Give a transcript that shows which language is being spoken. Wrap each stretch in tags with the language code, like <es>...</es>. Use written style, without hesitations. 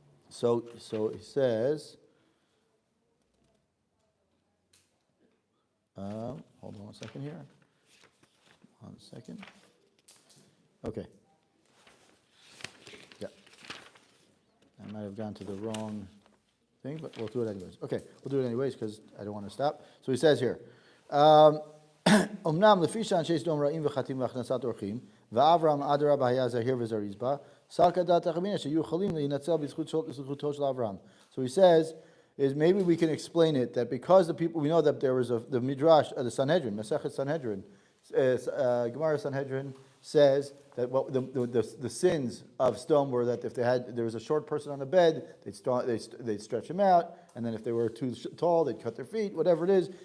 <en>So he says, hold on 1 second here. 1 second. Okay. Yeah. I might have gone to the wrong thing, but we'll do it anyways. Okay, we'll do it anyways because I don't want to stop. So he says here,</en> <he>אמנם לפי שאנשי סדום רעים וחטאים והכנסת אורחים, ואברהם אדרבה היה זהיר וזריז בה, סלקא דעת החמינא שיהיו יכולים להינצל בזכותו של אברהם.</he> <en>So he says, is maybe we can explain it that because the people, we know that there was the Midrash, the Sanhedrin, Masechet Sanhedrin, Gemara Sanhedrin says that the sins of Sdom were that if there was a short person on the bed, they'd stretch him out, and then if they were too tall, they'd cut their feet, whatever it is.</en>